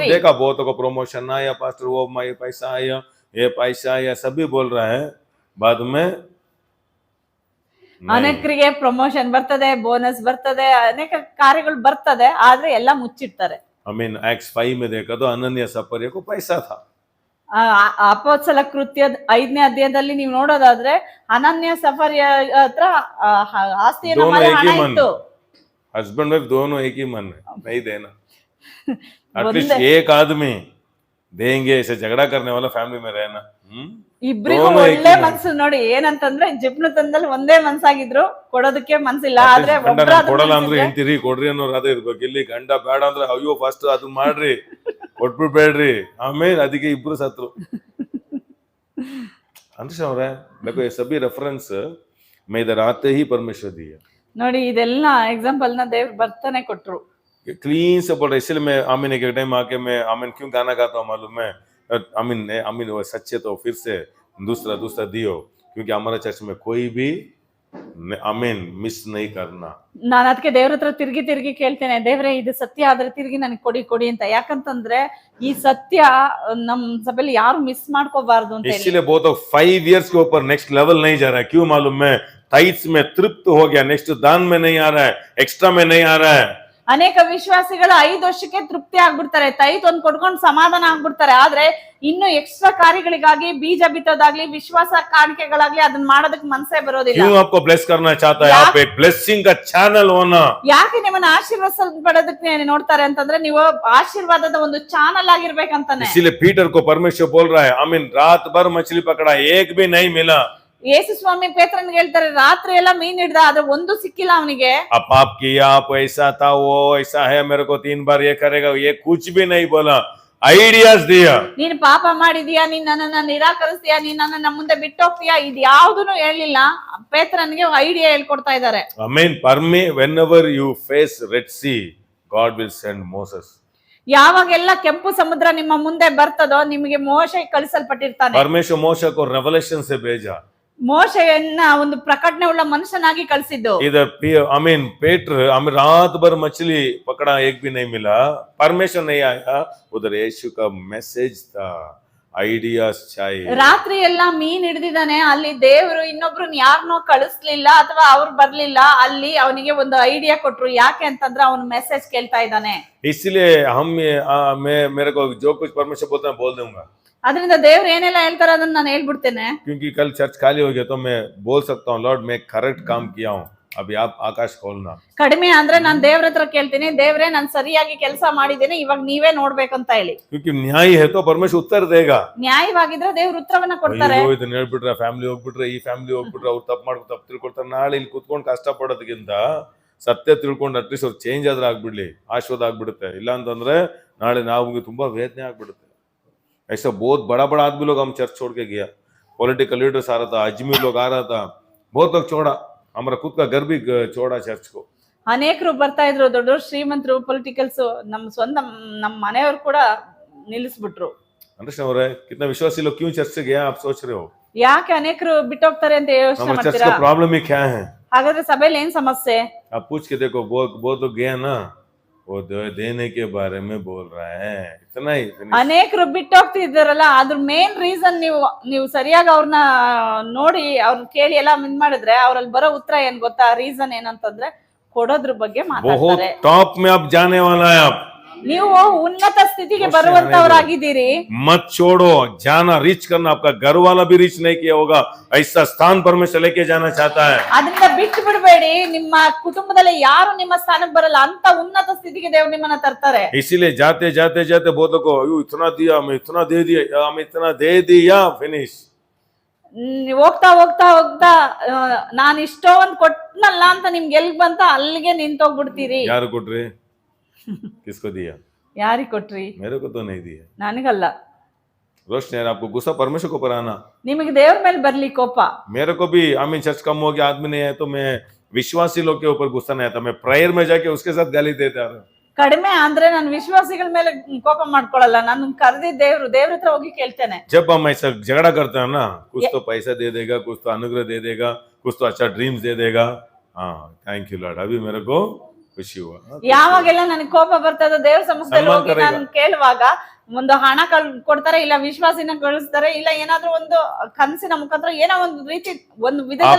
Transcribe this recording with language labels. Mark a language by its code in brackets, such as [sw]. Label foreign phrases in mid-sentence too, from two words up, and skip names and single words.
[hi] हम देखा बहुतों को प्रमोशन आया, पास्टर वो ये पैसा आया, सभी बोल रहा है, बाद में [kn] ಅನೇಕರಿಗೆ ಪ್ರಮೋಷನ್ ಬರ್ತದೆ, ಬೋನಸ್ ಬರ್ತದೆ, ಅನೇಕ ಕಾರ್ಯಗಳು ಬರ್ತದೆ, ಆದ್ರೆ ಎಲ್ಲ ಮುಚ್ಚಿಡ್ತಾರೆ. [en] I mean [hi] Acts 5 में देखा तो अनन्या सफर्या को पैसा था, [kn] ಅಪೊಸ್ತಲ ಕೃತ್ಯ 5ನೇ ಅಧ್ಯಾಯದಲ್ಲಿ ನೀವು ನೋಡೋದಾದ್ರೆ ಅನನ್ಯ ಸಫರ್ಯ ಹತ್ರ ಆಸ್ತಿಯನ್ನು [hi] दोनों एक [kn] ಹಣ [hi] ही मन, [kn] ಇತ್ತು. [hi] हस्बैंड वाइफ दोनों एक ही मन है, नहीं देना। बोल एटलीस्ट दे। एक आदमी देंगे, ऐसे झगड़ा करने वाला फैमिली में रहना। [kn] ಇಬ್ರಿಗೂ [hi] दोनों एक [kn] ಒಳ್ಳೆ [hi] ही मन। [kn] ಮನ್ಸು ನೋಡಿ, ಏನಂತಂದ್ರೆ ಜಿಪ್ನತನದಲ್ಲಿ ಒಂದೇ ಮನ್ಸಾಗಿದ್ರು, ಕೊಡೋದಕ್ಕೆ ಮನ್ಸಿಲ್ಲ, ಆದ್ರೆ ಗಂಡ ಒಬ್ರಾದ್ರೂ ನಾನ್ ಕೊಡಲ್ಲ ಅಂದ್ರೆ ಮನ್ಸಿದ್ರೆ- ಹೆಂಡ್ತಿರಿ ಕೊಡ್ರಿ ಅನ್ನೋರು ಅದೇ ಇರ್ಬೇಕು. ಇಲ್ಲಿ ಗಂಡ ಬೇಡ ಅಂದ್ರೆ ಅಯ್ಯೋ ಫಸ್ಟ್ ಅದು ಮಾಡ್ರಿ, ಕೊಟ್ಬಿಡ್ಬೇಡ್ರಿ, ಆಮೇಲೆ ಅದಕ್ಕೆ ಇಬ್ರು ಸತ್ರು। [hi] अंश ಅವ್ರೆ, देखो ये सभी रेफरेंस मैं इधर आते ही परमेश्वर दिया, [kn] ನೋಡಿ ಇದೆಲ್ಲ एग्जांपल ನ ದೇವ್ರು ಬರ್ತಾನೆ ಕೊಟ್ರು. [hi] क्लीन से बोल रहे। इसलिए मैं आमीन के टाइम आके मैं आमीन क्यों गाना गाता हूँ मालूम है? आमीन वो सच्चे तो फिर से दूसरा दियो, क्योंकि हमारे चर्च में कोई भी आमीन मिस नहीं करना. [kn] ನಾನು ಅದಕ್ಕೆ ದೇವ್ರ ಹತ್ರ ತಿರುಗಿ ಕೇಳ್ತೇನೆ, ದೇವ್ರೆ ಇದು ಸತ್ಯ ಆದ್ರೆ ತಿರುಗಿ ನನಗೆ ಕೊಡಿ ಅಂತ. ಯಾಕಂತಂದ್ರೆ ಈ ಸತ್ಯ ನಮ್ ಸಭೆಯಲ್ಲಿ ಯಾರು ಮಿಸ್ ಮಾಡ್ಕೋಬಾರ್ದು ಅಂತ ಹೇಳಿ. [hi] इसीलिए बहुत 5 इयर्स के ऊपर [en] next level [hi] नहीं जा रहा है. क्यों मालूम है? टाइट्स में तृप्त हो गया, नेक्स्ट दान में नहीं आ रहा है, एक्स्ट्रा में नहीं आ रहा है. [kn] ಅನೇಕ ವಿಶ್ವಾಸಿಗಳು 5 ವರ್ಷಕ್ಕೆ ತೃಪ್ತಿ ಆಗ್ಬಿಡ್ತಾರೆ, ತೈತ್ ಒಂದ್ ಕೊಡ್ಕೊಂಡು ಸಮಾಧಾನ ಆಗ್ಬಿಡ್ತಾರೆ. ಆದ್ರೆ ಇನ್ನು ಎಕ್ಸ್ಟ್ರಾ ಕಾರ್ಯಗಳಿಗಾಗಿ ಬೀಜ ಬಿತ್ತೋದಾಗ್ಲಿ ವಿಶ್ವಾಸ ಕಾಣಿಕೆಗಳಾಗ್ಲಿ ಅದನ್ನ ಮಾಡೋದಕ್ಕೆ ಮನಸ್ಸೇ ಬರೋದಿಲ್ಲ. [hi] क्यों आपको ब्लेस करना चाहता है? आप एक ब्लेसिंग का चैनल होना. [kn] ಯಾಕೆ ನಿಮ್ಮನ್ನ ಆಶೀರ್ವಾದ ನೋಡ್ತಾರೆ ಅಂತಂದ್ರೆ ನೀವು ಆಶೀರ್ವಾದದ ಒಂದು ಚಾನಲ್ ಆಗಿರ್ಬೇಕಂತಾನೆ. [hi] इसीलिए पीटर को परमेश्वर बोल रहा है, आमीन रात भर मछली पकड़ा, एक भी नहीं मिला. [kn] ಯೇಸು ಸ್ವಾಮಿ ಪೇತ್ರನ್ಗೆ ಹೇಳ್ತಾರೆ, ರಾತ್ರಿ ಎಲ್ಲ ಮೀನ್ ಹಿಡ್ದ, ಆದ್ರೆ ಒಂದು ಸಿಕ್ಕಿಲ್ಲ ಅವನಿಗೆ. [hi] अब पाप किया, आप ऐसा था, वो ऐसा है, मेरे को 3 बार ये करेगा, ये कुछ भी नहीं बोला. ಐಡಿಯಾಸ್ ದಿಯಾ. [kn] ನೀನ್ ಪಾಪ ಮಾಡಿದೀಯಾ, ನೀನ್ ನನ್ನನ್ನ ನಿರಾಕರಿಸ್ತೀಯಾ, ನೀನ್ ನನ್ನ ಮುಂದೆ ಬಿಟ್ಟು ಹೋಗ್ತೀಯಾ, ಇದು ಯಾವುದನ್ನು ಹೇಳಿಲ್ಲ. ಪೇತ್ರನ್ಗೆ ಐಡಿಯಾ ಹೇಳ್ಕೊಡ್ತಾ ಇದ್ದಾರೆ. ಆಮೆನ್. [en] whenever you face Red Sea, God will send Moses. [kn] ಯಾವಾಗೆಲ್ಲ ಕೆಂಪು ಸಮುದ್ರ ನಿಮ್ಮ ಮುಂದೆ ಬರ್ತದೋ ನಿಮಗೆ ಮೋಶೆ ಕಳಿಸಲ್ಪಟ್ಟಿರ್ತಾನೆ. [hi] परमेश्वर मोशे को रेवलेशन से भेजा. [kn] ಮೋಶೆಯನ್ನ ಒಂದು ಪ್ರಕಟಣೆ ಉಳ್ಳ ಮನುಷ್ಯನಾಗಿ ಕಳಿಸಿದ್ದು. [hi] इधर आमीन पेटर आमीन रात भर मछली पकड़ा, एक भी नहीं मिला. परमेश्वर नहीं आया. उधर यीशु का मैसेज था, ಐಡಿಯಾಸ್ चाहिए. [kn] ರಾತ್ರಿ ಎಲ್ಲ ಮೀನ್ ಹಿಡಿದಿದ್ದಾನೆ, ಅಲ್ಲಿ ದೇವರು ಇನ್ನೊಬ್ರನ್ನ ಯಾರನ್ನೋ ಕಳಿಸ್ಲಿಲ್ಲ ಅಥವಾ ಅವ್ರು ಬರ್ಲಿಲ್ಲ, ಅಲ್ಲಿ ಅವನಿಗೆ ಒಂದು ಐಡಿಯಾ ಕೊಟ್ರು. ಯಾಕೆ ಅಂತಂದ್ರೆ ಅವನು ಮೆಸೇಜ್ ಕೇಳ್ತಾ ಇದ್ದಾನೆ. [hi] इसलिए हम मेरे को जो कुछ परमेश्वर बोलता है बोल दूंगा. [kn] ಅದರಿಂದ ದೇವ್ರು ಏನೆಲ್ಲ ಹೇಳ್ತಾರೆ ಅದನ್ನ ನಾನು ಹೇಳ್ಬಿಡ್ತೇನೆ. [hi] क्योंकि कल चर्च खाली हो गया तो मैं बोल सकता हूँ, लॉर्ड मैं करेक्ट काम किया हूँ, अभी आप आकाश खोलना. [kn] ಕಡಿಮೆ ಅಂದ್ರೆ ನಾನು ದೇವ್ರ ಹತ್ರ ಕೇಳ್ತೀನಿ, ದೇವ್ರೆ ನಾನು ಸರಿಯಾಗಿ ಕೆಲಸ ಮಾಡಿದ್ದೇನೆ, ಇವಾಗ ನೀವೇ ನೋಡ್ಬೇಕಂತ ಹೇಳಿ. [hi] क्योंकि न्याय है तो परमेश्वर उत्तर देगा. [kn] ನ್ಯಾಯವಾಗಿದ್ರೆ ದೇವ್ರ ಉತ್ತರವನ್ನ ಕೊಡ್ತಾರೆ. ಇದನ್ನ ಹೇಳ್ಬಿಟ್ರೆ ಫ್ಯಾಮಿಲಿ ಹೋಗ್ಬಿಟ್ರೆ, ಈ ಫ್ಯಾಮಿಲಿ ಹೋಗ್ಬಿಟ್ರೆ, ಅವ್ರು ತಪ್ಪು ಮಾಡ್ಕೊಂಡು ತಪ್ಪು ತಿಳ್ಕೊಳ್ತಾರೆ. ನಾಳೆ ಇಲ್ಲಿ ಕುತ್ಕೊಂಡು ಕಷ್ಟ ಪಡೋದಕ್ಕಿಂತ ಸತ್ಯ ತಿಳ್ಕೊಂಡು ಅಟ್ಲೀಸ್ಟ್ ಅವ್ರು ಚೇಂಜ್ ಆದ್ರೆ ಆಗ್ಬಿಡ್ಲಿ, ಆಶೀರ್ವಾದ ಆಗ್ಬಿಡುತ್ತೆ. ಇಲ್ಲ ಅಂತಂದ್ರೆ ನಾಳೆ ನಾವು ತುಂಬಾ ವೇದನೆ ಆಗ್ಬಿಡುತ್ತೆ. [hi] ऐसा बहुत बड़ा बड़ा आदमी लोग हम चर्च छोड़ के गया, [en] political leaders [hi] आ रहा था, अजमेर लोग आ रहा था, बहुत लोग छोड़ा, हमारा खुद का घर भी छोड़ा चर्च को. [kn] ಅನೇಕರು ಬರ್ತಾ ಇದ್ರು, ದೊಡ್ಡ ಶ್ರೀಮಂತರು, ಪೊಲಿಟಿಕಲ್ಸ್, ನಮ್ಮ ಮನೆಯವರು ಕೂಡ ನಿಲ್ಲಿಸ್ಬಿಟ್ರು. [hi] अंडरस्टैंड हो रहा है? कितना विश्वासी लोग क्यों चर्च से गया आप सोच रहे हो? [kn] ಯಾಕೆ ಅನೇಕರು ಬಿಟ್ಟೋಗ್ತಾರೆ ಅಂತ ಯೋಚನೆ [hi] हमारे चर्च [kn] ಮಾಡ್ತೀರಾ? [hi] का प्रॉब्लम ही क्या है? [kn] ಹಾಗಾದ್ರೆ ಸಭೆಯಲ್ಲಿ ಏನ್ ಸಮಸ್ಯೆ? [hi] आप पूछ के देखो, बहुत लोग गया ना, वो देने के बारे में बोल रहा है, इतना ही. [kn] ಅನೇಕರು ಬಿಟ್ಟೋಗ್ತಿದ್ದಾರಲ್ಲ, ಅದ್ರ [en] main reason [kn] ನೀವು ಸರಿಯಾಗಿ ಅವ್ರನ್ನ ನೋಡಿ ಅವ್ರನ್ನ ಕೇಳಿ ಎಲ್ಲ ಮಿನ್ ಮಾಡಿದ್ರೆ ಅವ್ರಲ್ಲಿ ಬರೋ ಉತ್ತರ ಏನ್ ಗೊತ್ತಾ? ರೀಸನ್ ಏನಂತಂದ್ರೆ ಕೊಡೋದ್ರ ಬಗ್ಗೆ ಮಾತಾಡ್ತಾರೆ. [hi] टॉप में आप जाने वाला है. आप [kn] ನೀವು ಉನ್ನತ ಸ್ಥಿತಿಗೆ ಬರುವಂತವರಾಗಿದ್ದೀರಿ. [hi] मत छोड़ो, जाना, रीच करना. आपका घर वाला भी रीच नहीं किया होगा, ऐसा स्थान परमेश्वर लेके जाना चाहता है. [kn] ಅದರಿಂದ ಬಿಟ್ಟು ಬಿಡಬೇಡಿ. ನಿಮ್ಮ ಕುಟುಂಬದಲ್ಲಿ ಯಾರು ನಿಮ್ಮ ಸ್ಥಾನಕ್ಕೆ ಬರಲ್ಲ ಅಂತ ಉನ್ನತ ಸ್ಥಿತಿಗೆ ದೇವ್ರು ನಿಮ್ಮನ್ನ ತರ್ತಾರೆ. [hi] इसीलिए जाते जाते जाते बहुत लोगों को इतना दिया, मैं इतना दे दिया, हम इतना दे दिया, फिनिश. [kn] ಹೋಗ್ತಾ ಹೋಗ್ತಾ ಹೋಗ್ತಾ ನಾನು ಇಷ್ಟೋ ಒಂದ್ ಕೊಟ್ನಲ್ಲ ಅಂತ ನಿಮ್ಗೆ ಎಲ್ ಬಂತ ಅಲ್ಲಿಗೆ ನಿಂತೋಗ್ಬಿಡ್ತೀರಿ. ಯಾರು ಕೊಟ್ರಿ? [hi] किसको दिया? [kn] ಯಾರಿಗೆ ಕೊಟ್ರಿ? [hi] मेरे को तो नहीं दिया. [kn] ನನಗಲ್ಲ. [hi] रोशन यार, आपको गुस्सा परमेश्वर को पर आना. [kn] ನಿಮಗೆ ದೇವ್ರ ಮೇಲೆ ಬರ್ಲಿ ಕೋಪ. [hi] मेरे को भी आमीन चर्च कम हो गया, आदमी नहीं है तो मैं विश्वासी लोग के ऊपर गुस्सा नहीं आता, मैं प्रेयर में जाके उसके साथ गाली देता हूँ. [kn] ಕಡಿಮೆ ಅಂದ್ರೆ ನಾನು ವಿಶ್ವಾಸಿಗಳ ಮೇಲೆ ಕೋಪ ಮಾಡ್ಕೊಳಲ್ಲ, ನಾನು ಕರೆದಿದ್ದ ದೇವ್ರ ಹತ್ರ ಹೋಗಿ ಕೇಳ್ತೇನೆ. [hi] जब हम ऐसा झगड़ा करते हैं ना, कुछ तो पैसा दे देगा, कुछ तो अनुग्रह दे देगा, कुछ तो अच्छा ड्रीम्स दे देगा. हाँ [en] thank you Lord, [hi] अभी मेरे को ಖುಷಿ. [kn] ಯಾವಾಗೆಲ್ಲ ನನಗೆ ಕೋಪ ಬರ್ತದ ದೇವ್ರ ಸಂಸ್ಥೆಯಲ್ಲಿ ಹೋಗಿ ನಾನು ಕೇಳುವಾಗ ಒಂದು ಹಣ ಕೊಡ್ತಾರೆ, ಇಲ್ಲ ವಿಶ್ವಾಸಿನ ಕಳಿಸ್ತಾರೆ, ಇಲ್ಲ ಏನಾದ್ರೂ ಒಂದು ಕನಸಿನ ಮುಖಾಂತರ ಏನೋ ಒಂದು ರೀತಿ ಒಂದು ವಿಧದಲ್ಲಿ